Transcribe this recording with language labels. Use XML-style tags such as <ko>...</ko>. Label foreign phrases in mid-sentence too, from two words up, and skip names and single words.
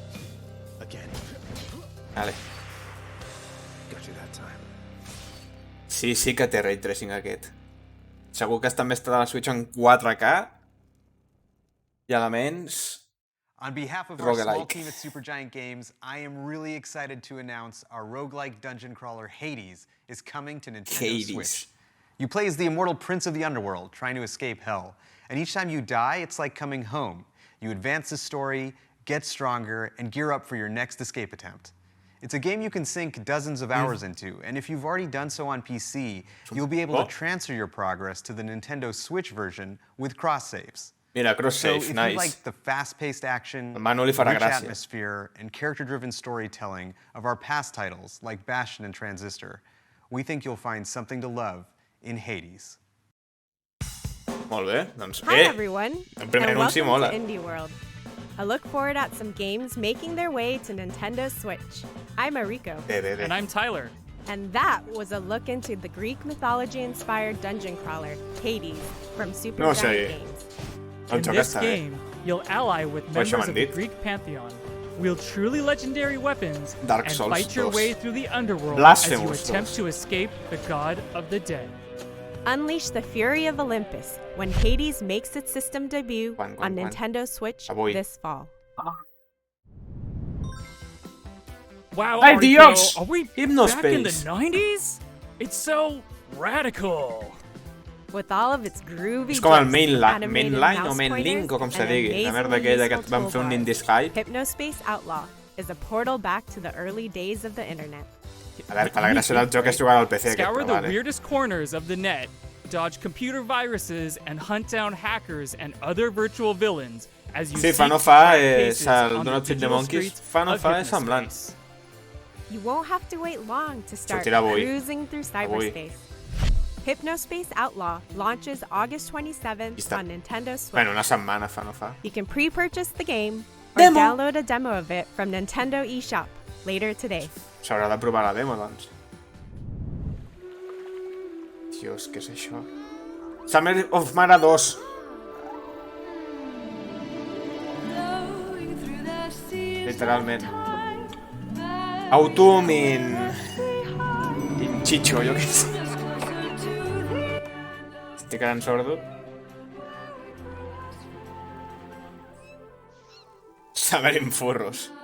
<ca>Vale. Sí que té</ca> <en>ray tracing</en> <ca>aquest. Segur que també està de la Switch en 4K i elements...</ca> <en>On behalf of our small roguelike. team at Supergiant Games, I am really excited to announce our roguelike dungeon crawler Hades is coming to Nintendo Hades. Switch. You play as the immortal prince of the underworld, trying to escape hell. And each time you die, it's like coming home. You advance the story, get stronger, and gear up for your next escape attempt. It's a game you can sink dozens of hours into, and if you've already done so on PC, you'll be able to transfer your progress to the Nintendo Switch version with cross-saves.</en> <ca>Mira,</ca> <en>So</en> <ca>cross-save,</ca> <en>if you</en> <ca>nice.</ca> <en>like the fast-paced action,</en> <ca>El Manu li farà</ca> <en>rich</en> <ca>gràcia.</ca> <en>atmosphere, and character-driven storytelling of our past titles like Bastion and Transistor, we think you'll find something to love in Hades.</en> <ca>Molt bé, doncs...</ca> <en>Hi everyone,</en> <ca>el</ca> <en>and</en> <ca>primer anunci</ca> <en>welcome</en> <ca>mola.</ca> <en>to Indie World. I look forward at some games making their way to Nintendo Switch. I'm Mariko,</en> <ca>Bé.</ca> <en>And I'm Tyler. and that was a look into the Greek mythology-inspired dungeon crawler, Hades, from Super</en> <ca>No</ca> <en>Giant</en> <ca>sé.</ca> <en>Games.</en> <ca>El</ca> <en>In</en> <ca>joc</ca> <en>this</en> <ca>està bé.</ca> <en>game, you'll ally with</en> <ca>això</ca> <en>members</en> <ca>m'han</ca> <en>of the</en> <ca>dit.</ca> <en>Greek pantheon, wield truly legendary weapons,</en> <ca>Dark</ca> <en>and</en> <ca>Souls</ca> <en>fight your</en> <ca>2.</ca> <en>way through the underworld</en> <ca>Blasphemous</ca> <en>as you attempt</en> <ca>2.</ca> <en>to escape the god of the dead. Unleash the fury of Olympus when Hades makes its system debut</en> <ca>Quan?</ca> <en>on Nintendo Switch</en> <ca>Avui.</ca> <en>this fall. Wow,</en> <es>Ay,</es> <en>Mariko,</en> <es>Dios!</es> <en>are we back Hypnospace. in the 90s? It's so radical. With all of its groovy</en> <ca>És com el</ca> <en>gifs, animated</en> <ca>mainline o</ca> <en>mouse</en> <ca>mainlink o com</ca> <en>pointers,</en> <ca>se</ca> <en>and</en> <ca>digui. La merda</ca> <en>amazingly</en> <ca>aquella que</ca> <en>useful</en> <ca>vam fer un</ca> <en>toolbars,</en> <ca>Nintenhype.</ca> <en>Hypnospace Outlaw is a portal back to the early days of the internet.</en> <ca>A veure, que la gràcia del joc és jugar al PC aquest,</ca> <en>Scour</en> <ca>però</ca> <en>the</en> <ca>vale.</ca> <en>weirdest corners of the net, dodge computer viruses, and hunt down hackers and other virtual villains as you</en> <ca>Sí,</ca> <en>seek</en> <ca>fa no</ca> <en>to</en> <ca>fa</ca> <en>crack</en> <ca>és</ca> <en>cases</en> <ca>el</ca> <en>on</en> <ca>Do</ca> <en>the</en> <ca>Not Feed the</ca> <en>digital</en> <ca>Monkeys.</ca> <en>streets</en> <ca>Fa no</ca> <en>of</en> <ca>fa és semblant.</ca> <en>Hypnospace. You won't have to wait long to start</en> <ca>Sortirà avui.</ca> <en>cruising through cyberspace. Hypnospace Outlaw launches August 27th</en> <ca>Llista.</ca> <en>on Nintendo Switch.</en> <ca>Bueno, una setmana fa no fa.</ca> <en>You can pre-purchase the game or</en> <ca>Demo.</ca> <en>download a demo of it from Nintendo eShop later today.</en> <ca>S'haurà de provar la demo, doncs. Dios, què és això? Summer of Mara 2. Literalment. Autumin. Chicho, jo què sé. Estic quedant sordo. Summer in furros.</ca>